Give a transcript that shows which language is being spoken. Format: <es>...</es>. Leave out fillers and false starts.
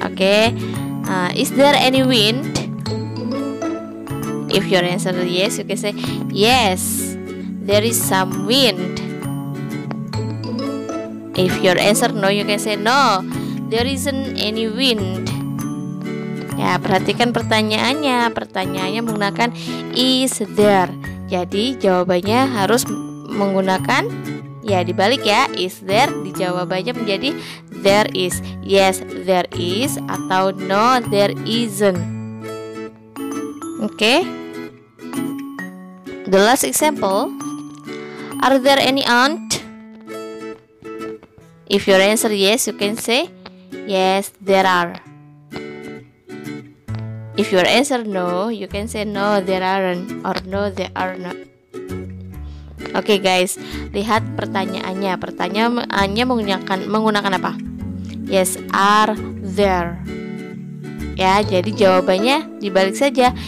<en>Okay, is there any wind? If your answer is yes, you can say yes, there is some wind. If your answer no, you can say no, there isn't any wind.</en> <id>Ya, perhatikan pertanyaannya. Pertanyaannya menggunakan is there. Jadi jawabannya harus menggunakan, ya dibalik ya,</id> <en>is there</en> <id>di jawabannya menjadi</id> <en>there is. Yes, there is, atau no, there isn't. Okay. The last example. Are there any ant? If your answer yes, you can say yes, there are. If your answer no, you can say no, there aren't, or no, there are not.</en> <id>Oke guys, lihat pertanyaannya. Pertanyaannya menggunakan apa?</id> <en>Yes, are there.</en> <id>Ya, jadi jawabannya dibalik saja.</id>